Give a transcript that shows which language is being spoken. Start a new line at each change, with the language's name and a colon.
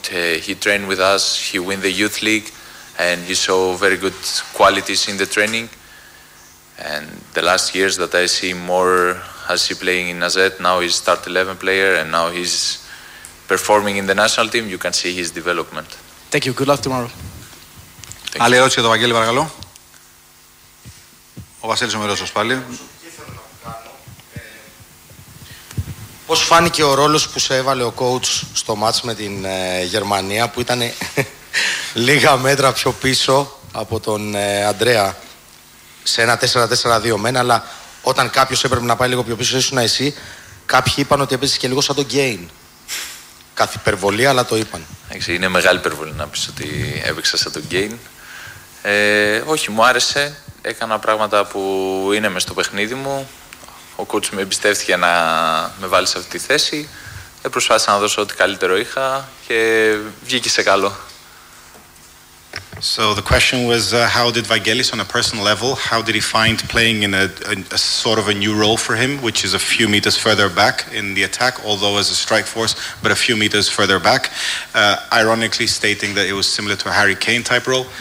English: He trained with us. He won the youth league, and he saw very good qualities in the training. And the last years that I see more as he playing in AZ, now he's start 11 player, and now he's performing in the national team. You can see his development. Thank you. Good luck tomorrow.
Greek: Άλλη ερώτηση για τον Βαγγέλη, παρακαλώ. Ο Βασίλης ο Μερός, πάλι. Πώς φάνηκε ο ρόλος που σε έβαλε ο coach στο μάτς με την Γερμανία που ήταν λίγα μέτρα πιο πίσω από τον Αντρέα σε ένα 4-4-2 μένα, αλλά όταν κάποιος έπρεπε να πάει λίγο πιο πίσω ήσουν εσύ, κάποιοι είπαν ότι έπαιζες και λίγο σαν τον Γκέιν. Καθ' υπερβολή, αλλά το είπαν. Είναι μεγάλη υπερβολή να πεις ότι έπαιξα σαν τον Γκέιν. Όχι, μου άρεσε. Έκανα πράγματα που είναι μες στο παιχνίδι μου. Ο κόουτς με εμπιστεύτηκε να με βάλει σε αυτή τη θέση. Προσπάθησα να δώσω ό,τι καλύτερο είχα και βγήκε σε καλό.
English: So the question was how did Vangelis on a personal level, how did he find playing in a sort of a new role for him, which is a few meters further back in the attack, although as a strike force, but a few meters further back, ironically stating that it was similar to a Harry Kane type role.